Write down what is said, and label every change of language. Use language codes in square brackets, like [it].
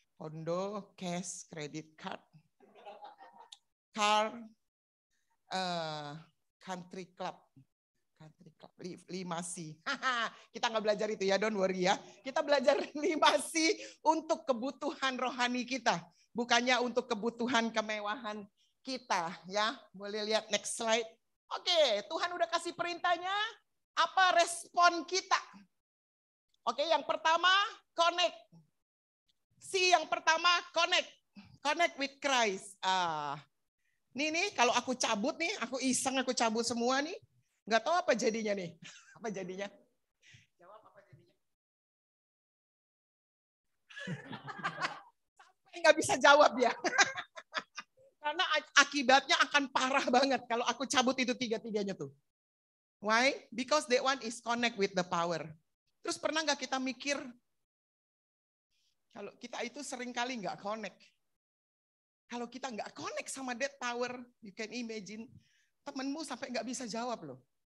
[en] Hondo, cash, credit card, car, country club. [id] 5C. Kita nggak belajar itu ya, [en] don't worry [id] ya. Kita belajar 5C untuk kebutuhan rohani kita. Bukannya untuk kebutuhan kemewahan kita ya. Boleh lihat next slide. Oke, Tuhan udah kasih perintahnya. Apa respon kita? Oke, yang pertama connect. C yang pertama connect. [en] Connect with Christ. [id] Nih kalau aku cabut nih, aku iseng aku cabut semua nih. Nggak tahu apa jadinya nih. Apa jadinya? Jawab apa jadinya? Sampai nggak bisa jawab ya. Karena akibatnya akan parah banget kalau aku cabut itu tiga-tiganya tuh. [en] Why? Because that one is connect with the power. [id] Terus pernah nggak kita mikir, kalau kita itu sering kali nggak connect. Kalau kita nggak connect sama [en] that power, you can imagine, [id] temenmu sampai nggak bisa jawab loh.